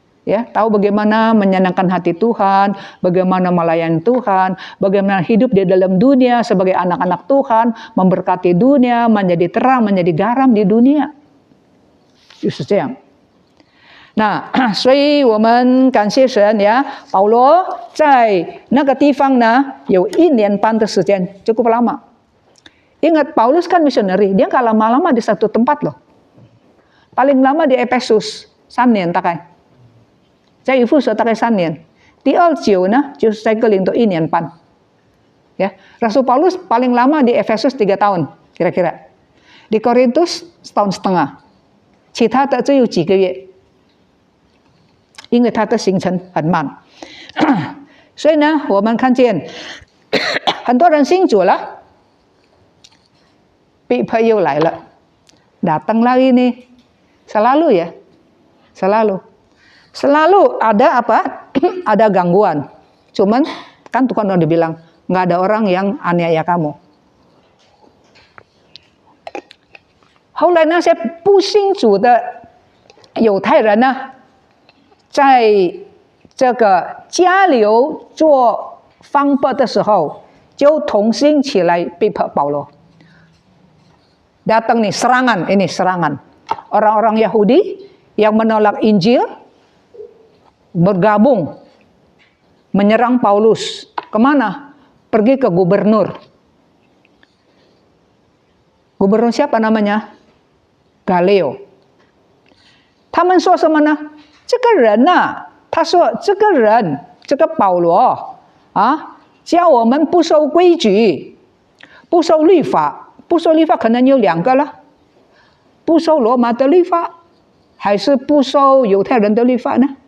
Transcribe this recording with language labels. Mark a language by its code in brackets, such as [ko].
[id] Ya, tahu bagaimana menyenangkan hati Tuhan, bagaimana melayani Tuhan, bagaimana hidup di dalam dunia sebagai anak-anak Tuhan, memberkati dunia, menjadi terang, menjadi garam di dunia. [zh] 就是这样。那所以我们感谢神呀，保罗在那个地方呢有1年半的时间， [id] cukup lama. Ingat Paulus kan missionary, dia nggak lama-lama di satu tempat loh. Paling lama di Efesus [zh] 3年大概，在以弗所大概3年。第二久呢就是在哥林多1年半。 [id] Ya, Rasul Paulus paling lama di Efesus 3 tahun kira-kira. Di Korintus 1tahun setengah， [zh] 其他的只有几个月。因为他的行程很慢，所以呢，我们看见很多人信主了，逼迫又来了， [id] datang lagi nih, selalu ya, selalu ada apa? Ada gangguan. Cuman kan Tuhan udah bilang nggak ada orang yang aniaya kamu. [zh] 后来那些不信主的犹太人呢？在这个加流做方伯的时候，就同心起来逼迫保罗。 [id] Datang nih serangan, ini serangan. Orang-orang Yahudi yang menolak Injil bergabung menyerang Paulus. Kemana? Pergi ke gubernur. Gubernur siapa namanya? [zh] Galio. 他们说什么呢？这个人呐，他说这个人，这个保罗啊，教我们不守规矩，不守律法，不守律法可能有2个了，不守罗马的律法，还是不守犹太人的律法呢？